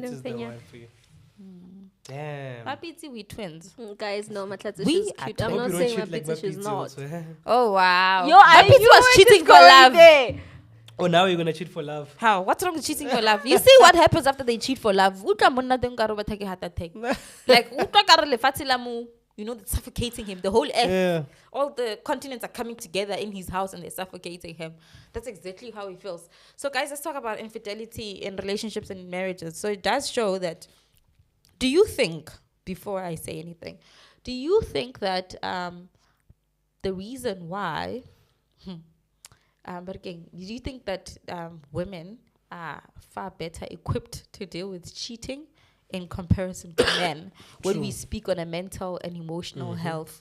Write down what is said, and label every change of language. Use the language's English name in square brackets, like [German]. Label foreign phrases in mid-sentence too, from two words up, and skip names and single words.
[English] pizza is the Zinhle. one for you. Damn. My pizza, we twins. Guys, no, Mahlatse, We she's are cute. twins. I'm Hope not you don't saying my cheat like pizza, she's pizza not. also. Oh wow. Yo, my pizza was cheating for love. Oh, now you're gonna cheat for love. How? What's wrong with cheating for love? You see what happens after they cheat for love? [Southern Sotho] Utlwa monna teng nkare o ba [English] take heart attack. [Southern Sotho] Like utlwa kare lefatshe la mo, [English] you know, it's suffocating him. The whole earth, Yeah. all the continents are coming together in his house and they're suffocating him. That's exactly how he feels. So guys, let's talk about infidelity in relationships and in marriages. So it does show that, do you think, before I say anything, Do you think that the reason why, but again, do you think that women are far better equipped to deal with cheating in comparison to men when we speak on a mental and emotional health?